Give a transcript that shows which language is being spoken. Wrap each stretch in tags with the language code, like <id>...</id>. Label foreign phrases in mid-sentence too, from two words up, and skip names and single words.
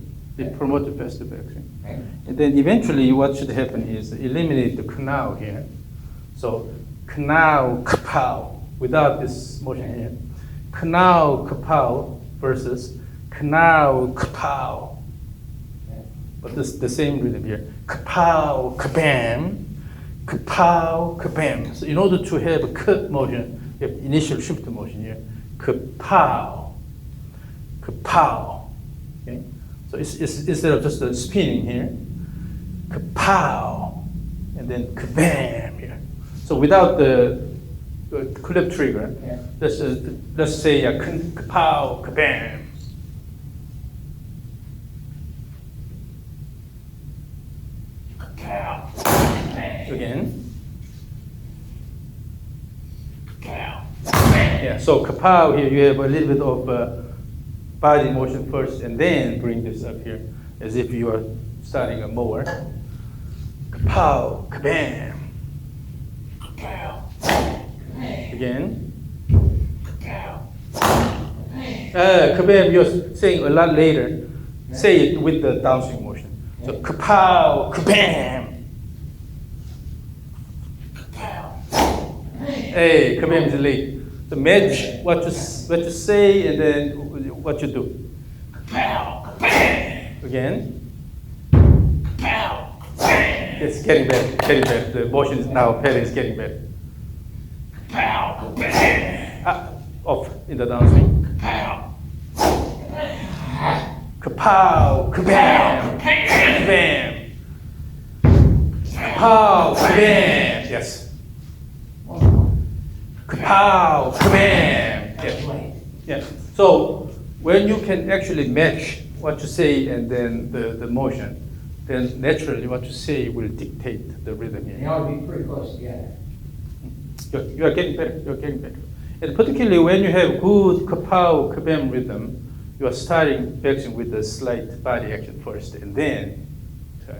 <en>It promotes a faster backswing. And then eventually what should happen is eliminate the ka-now here. So ka-now, ka-pow, without this motion here. Ka-now, ka-pow versus ka-now, ka-pow. But this the same rhythm here. Ka-pow, ka-bam, ka-pow, ka-bam. So in order to have a cut motion, you have initial shift motion here. Ka-pow, ka-pow. Okay? So it's instead of just spinning here, ka-pow, and then ka-bam here. So without the clip trigger, let's say ka-pow, ka-bam. Pow, bang. Again. Pow, bang. Yeah, so ka-pow here, you have a little bit of body motion first, and then bring this up here, as if you are starting a mower. Ka-pow, ka-bam. Pow, bang. Again. Pow, bang. Ka-bam, you're saying a lot later. Say it with the downswing motion. So ka-pow, ka-bam. Pow, Hey, ka-bam is late. So match what you say and then what you do. pow, bang. Again. Pow, bang. It's getting better. The motion is now, pattern is getting better. Pow, bang. Off in the downswing. Pow, Ka-pow, ka-bam, ka-bam. Ka-pow, ka-bam. Yes. kapow, kabam. That's Yeah. right. Yeah. So when you can actually match what you say and then the motion, then naturally what you say will dictate the rhythm They here. ought to be pretty close together. You're getting better. You're getting better. And particularly when you have good kapow, kabam rhythm, you are starting vacuum with a slight body action first and then turn.</en>